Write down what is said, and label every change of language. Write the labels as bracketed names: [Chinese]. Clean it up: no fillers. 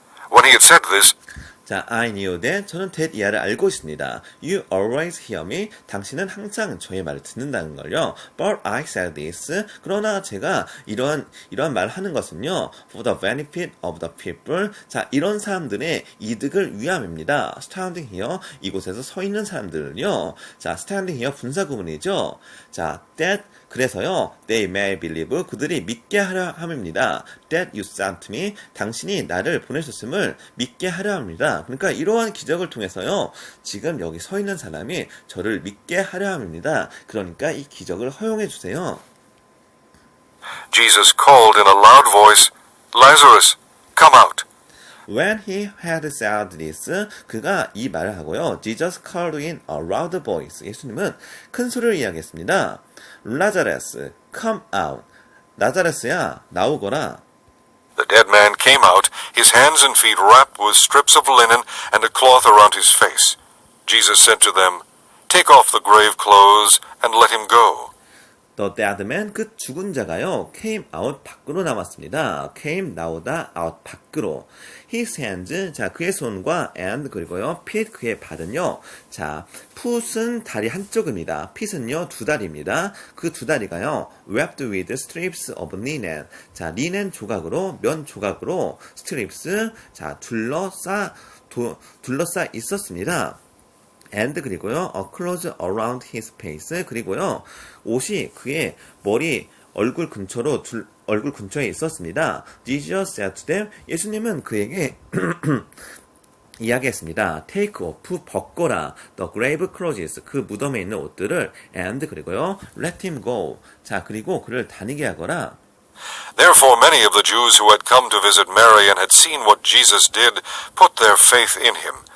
[English] When he had said this, 자, I knew that. [Korean] 저는 that 이하를 알고 있습니다. [English] You always hear me. [Korean] 당신은 항상 저의 말을 듣는다는 걸요. [English] But I said this. [Korean] 그러나 제가 이러한 말을 하는 것은요. [English] For the benefit of the people. [Korean] 자, 이런 사람들의 이득을 위함입니다. [English] Standing here. [Korean] 이곳에서 서 있는 사람들은요. 자, [English] standing here [Korean] 분사 구문이죠. [English] 자, that. [Korean] 그래서요, [English] they may believe, [Korean] 그들이 믿게 하려 함입니다. [English] That you sent me, [Korean] 당신이 나를 보내셨음을 믿게 하려 합니다. 그러니까 이러한 기적을 통해서요, 지금 여기 서 있는 사람이 저를 믿게 하려 함입니다. 그러니까 이 기적을 허용해 주세요. [English] Jesus called in a loud voice, Lazarus, come out. When he had said this, [Korean] 그가 이 말을 하고요. [English] Jesus called in a loud voice. [Korean] 예수님은 큰 소리를 이야기했습니다. [English] Lazarus, come out. 나자레스야, [Korean] 나오거라. [English] The dead man came out, his hands and feet wrapped with strips of linen and a cloth around his face. Jesus said to them, Take off the grave clothes and let him go. The dead man, [Korean] 그 죽은 자가요, [English] came out, [Korean] 밖으로 나왔습니다. came, 나오다, out, 밖으로. [English] His hands, [Korean] 자, 그의 손과 and, 그리고요, feet, 그의 발은요, 자, foot은 다리 한쪽입니다. feet은요, 두 다리입니다. 그 두 다리가요, [English] wrapped with strips of linen. [Korean] 자, 리넨 조각으로, 면 조각으로, strips, 자, 둘러싸 있었습니다. [English] and 그리고요, a cloth around his face. [Korean] 그리고요, 옷이 그의 머리, 얼굴 근처에 있었습니다. [English] Jesus said to them, [Korean] 예수님은 그에게 이야기했습니다. [English] Take off, 벗거라. The grave clothes, [Korean] 그 무덤에 있는 옷들을, [English] and 그리고요, let him go. [Korean] 자, 그리고 그를 다니게 하거라. [English] Therefore many of the Jews who had come to visit Mary and had seen what Jesus did put their faith in him.